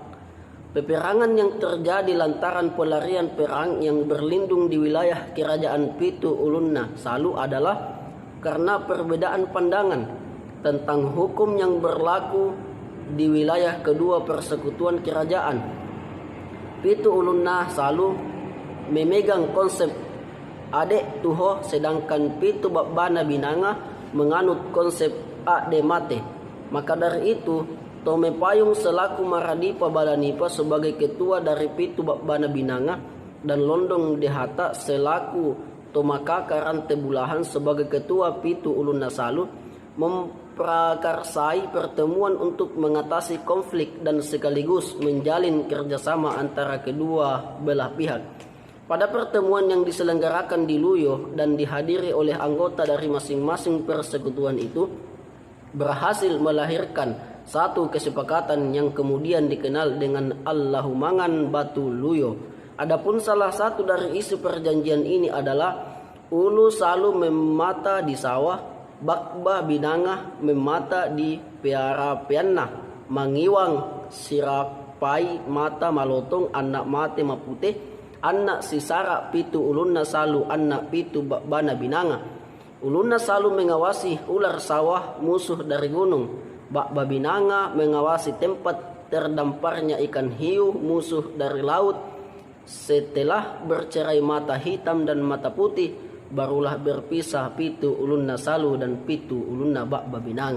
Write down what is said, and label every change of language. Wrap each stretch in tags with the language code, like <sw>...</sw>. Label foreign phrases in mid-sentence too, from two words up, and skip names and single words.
<id>Peperangan yang terjadi lantaran pelarian perang yang berlindung di wilayah kerajaan Pitu Ulunna Salu adalah karena perbedaan pandangan tentang hukum yang berlaku di wilayah kedua persekutuan kerajaan. Pitu Ulunna Salu memegang konsep Ade Tuho, sedangkan Pitu Bakbana Binanga menganut konsep Ade Mate. Maka dari itu, Tome Payung selaku Maradipa Balanipa sebagai ketua dari Pitu Bakbana Binanga dan Londong Dehata selaku Tomakaka Rante Bulahan sebagai ketua Pitu Ulunna Salu memprakarsai pertemuan untuk mengatasi konflik dan sekaligus menjalin kerjasama antara kedua belah pihak. Pada pertemuan yang diselenggarakan di Luyo dan dihadiri oleh anggota dari masing-masing persekutuan itu, berhasil melahirkan satu kesepakatan yang kemudian dikenal dengan Allahumangan Batu Luyo. Adapun salah satu dari isi perjanjian ini adalah</id> <mdr>Ulu Salu memata di sawah, Bakba Binanga memata di Piara Pianna, Mangiwang Sirapai mata Malotong anak mate Maputih, anak Sisara Pitu Ulunna Salu anak Pitu Bakbana Binanga.</mdr> <id>Ulunna Salu mengawasi ular sawah musuh dari gunung. Bakba Binanga mengawasi tempat terdamparnya ikan hiu musuh dari laut. Setelah bercerai mata hitam dan mata putih, barulah berpisah Pitu Ulunna Salu dan Pitu Ulunna Bakba Binanga.</id>